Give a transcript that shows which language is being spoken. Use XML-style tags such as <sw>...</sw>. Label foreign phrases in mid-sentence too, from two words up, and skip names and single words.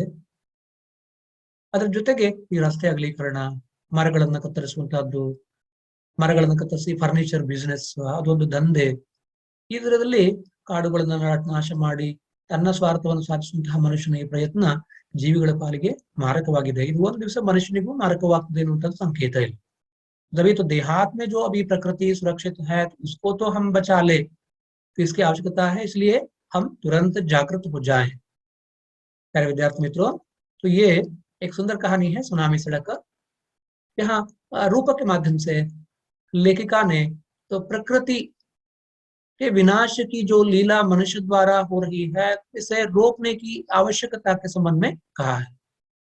<kn>ಅದರ ಜೊತೆಗೆ ಈ ರಸ್ತೆ ಅಗಲೀಕರಣ, ಮರಗಳನ್ನ ಕತ್ತರಿಸುವಂತಹದ್ದು, ಮರಗಳನ್ನು ಕತ್ತರಿಸಿ</kn> <en>furniture business</en> <kn>ಅದೊಂದು ದಂಧೆ. ಇದರಲ್ಲಿ ಕಾಡುಗಳನ್ನ ನಾಶ ಮಾಡಿ ತನ್ನ ಸ್ವಾರ್ಥವನ್ನು ಸಾಧಿಸುವಂತಹ ಮನುಷ್ಯನ ಈ ಪ್ರಯತ್ನ ಜೀವಿಗಳ ಪಾಲಿಗೆ ಮಾರಕವಾಗಿದೆ. ಇದು ಒಂದು ದಿವಸ ಮನುಷ್ಯನಿಗೂ ಮಾರಕವಾಗ್ತದೆ ಅನ್ನುವಂಥದ್ದು ಸಂಕೇತ ಇಲ್ಲ.</kn> <hi>जभी तो देहात में जो अभी प्रकृति सुरक्षित है तो उसको तो हम बचा ले, तो इसकी आवश्यकता है, इसलिए हम तुरंत जागृत हो जाएं। प्यारे विद्यार्थी मित्रों, तो ये एक सुंदर कहानी है सुनामी सड़क। यहाँ रूपक के माध्यम से लेखिका ने तो प्रकृति के विनाश की जो लीला मनुष्य द्वारा हो रही है इसे रोकने की आवश्यकता के संबंध में कहा है।</hi>